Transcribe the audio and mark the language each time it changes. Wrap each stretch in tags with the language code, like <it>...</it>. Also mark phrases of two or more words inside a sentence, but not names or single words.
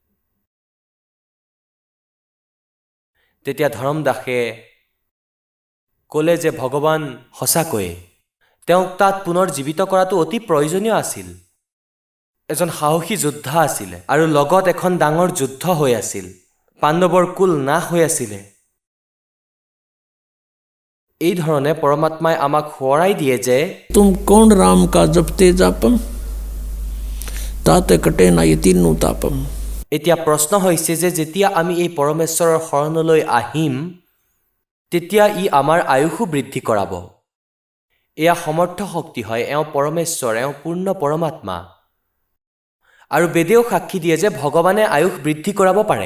<as>তেতিয়া ধৰমদাসে ক'লে যে ভগৱান সঁচাকৈয়ে তেওঁক তাত পুনৰ জীৱিত কৰাটো অতি প্ৰয়োজনীয় আছিল। এজন সাহসী যোদ্ধা আছিলে আৰু লগত এখন ডাঙৰ যুদ্ধ হৈ আছিল। পাণ্ডৱৰ কুল নাশ হৈ আছিলে। এই ধৰণে পৰমাত্মাই আমাক সোঁৱৰাই দিয়ে যে</as> <hi>तुम कौन राम का जपते जापम ताते कटे ना ये तीनों तापम।</hi> <as>এতিয়া প্ৰশ্ন হৈছে যে যেতিয়া আমি এই পৰমেশ্বৰৰ শৰণলৈ আহিম তেতিয়া ই আমাৰ আয়ুসো বৃদ্ধি কৰাব। এয়া সমৰ্থ শক্তি হয়, এওঁ পৰমেশ্বৰ, এওঁ পূৰ্ণ পৰমাত্মা। আৰু বেদেও সাক্ষী দিয়ে যে ভগৱানে আয়ুস বৃদ্ধি কৰাব পাৰে।</as>